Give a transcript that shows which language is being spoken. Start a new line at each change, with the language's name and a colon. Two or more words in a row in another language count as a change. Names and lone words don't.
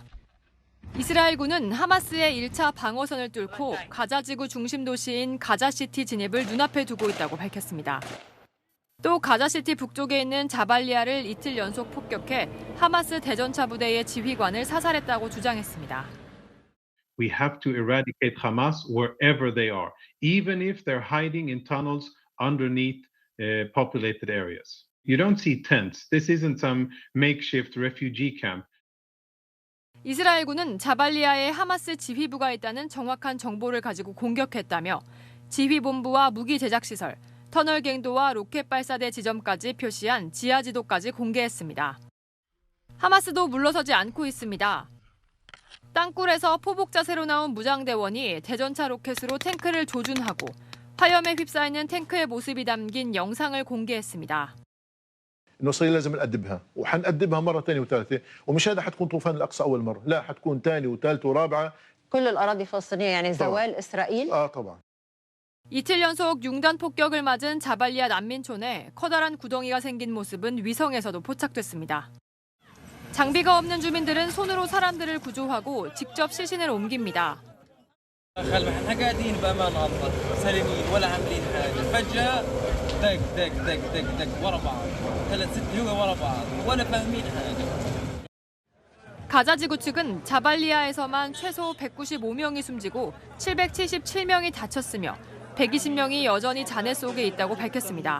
Korean: 이스라엘군은 하마스의 1차 방어선을 뚫고 가자지구 중심 도시인 가자시티 진입을 눈앞에 두고 있다고 밝혔습니다. 또 가자시티 북쪽에 있는 자발리아를 이틀 연속 폭격해 하마스 대전차 부대의 지휘관을 사살했다고 주장했습니다.
English: We have to eradicate Hamas wherever they are, even if they're hiding in tunnels underneath populated areas. You don't see tents. This isn't some makeshift refugee camp.
Korean: 이스라엘군은 자발리아에 하마스 지휘부가 있다는 정확한 정보를 가지고 공격했다며 지휘본부와 무기 제작시설, 터널 갱도와 로켓 발사대 지점까지 표시한 지하 지도까지 공개했습니다. 하마스도 물러서지 않고 있습니다. 땅굴에서 포복 자세로 나온 무장대원이 대전차 로켓으로 탱크를 조준하고 화염에 휩싸이는 탱크의 모습이 담긴 영상을 공개했습니다.
Arabic: انه صار لازم نقدمها وحنقدمها مره ثانيه وثالثه ومش هذا حتكون طوفان الاقصى اول مره لا حتكون ثانيه وثالثه ورابعه كل الاراضي الفلسطينيه يعني زوال اسرائيل طبعا
Korean: 이틀 연속 융단 폭격을 맞은 자발리아 난민촌에 커다란 구덩이가 생긴 모습은 위성에서도 포착됐습니다. 장비가 없는 주민들은 손으로 사람들을 구조하고 직접 시신을 옮깁니다. 가자지구 측은 자발리아에서만 최소 195명이 숨지고 777명이 다쳤으며 120명이 여전히 잔해 속에 있다고 밝혔습니다.